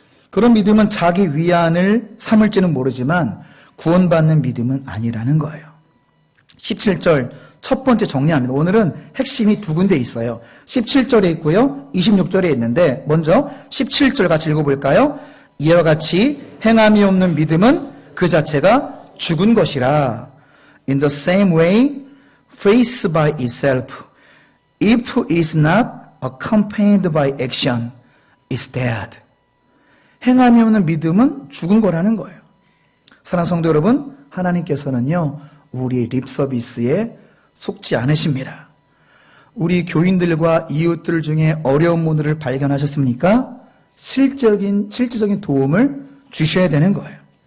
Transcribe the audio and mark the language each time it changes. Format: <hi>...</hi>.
<ko>그런 믿음은 자기 위안을 삼을지는 모르지만 구원받는 믿음은 아니라는 거예요. 17절 첫 번째 정리합니다. 오늘은 핵심이 두 군데 있어요. 17절에 있고요. 26절에 있는데 먼저 17절 같이 읽어볼까요? 이와 같이 행함이 없는 믿음은 그 자체가 죽은 것이라.</ko> <en>In the same way, faith by itself, if it is not accompanied by action, is dead.</en> <ko>행함이 없는 믿음은 죽은 거라는 거예요. 사랑하는 성도 여러분, 하나님께서는요, 우리의 립 서비스에 속지 않으십니다. 우리 교인들과 이웃들 중에 어려운 분들을 발견하셨습니까? 실질적인 도움을 주셔야 되는 거예요.</ko>